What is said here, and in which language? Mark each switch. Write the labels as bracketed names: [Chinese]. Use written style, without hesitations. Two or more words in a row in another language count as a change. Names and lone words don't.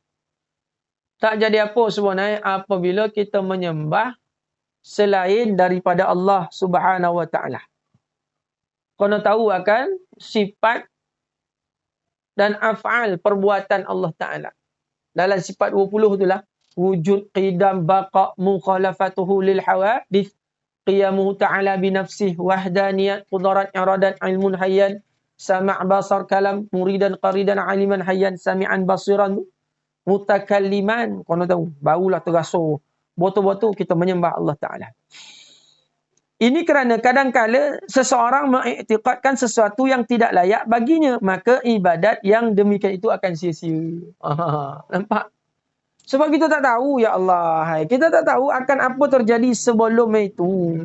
[Malay] Tak jadi apa sebenarnya apabila kita menyembah selain daripada Allah [Arabic] سبحانه وتعالى. [Malay] Kena tahu akan sifat dan af'al perbuatan [Arabic] الله تعالى. [Malay] Dalam sifat 20 itulah [Arabic] وجود، قدم، بقاء، مخالفته للحوادث، قيامه تعالى بنفسه، وحدانية، قدرة، إرادة، علم حيا، سمع بصر كلام، مريدا قادرا، عليما حيا، سميعا بصيرا، متكلما. [Malay] Kena tahu, barulah terasa betul-betul kita menyembah [Arabic] الله تعالى. [Malay] Ini kerana kadang-kala seseorang mengiktikadkan sesuatu yang tidak layak baginya, maka ibadat yang demikian itu akan sia-sia. Nampak? Sebab kita tak tahu, [Arabic] يا الله. [Malay] Kita tak tahu akan apa terjadi sebelum itu.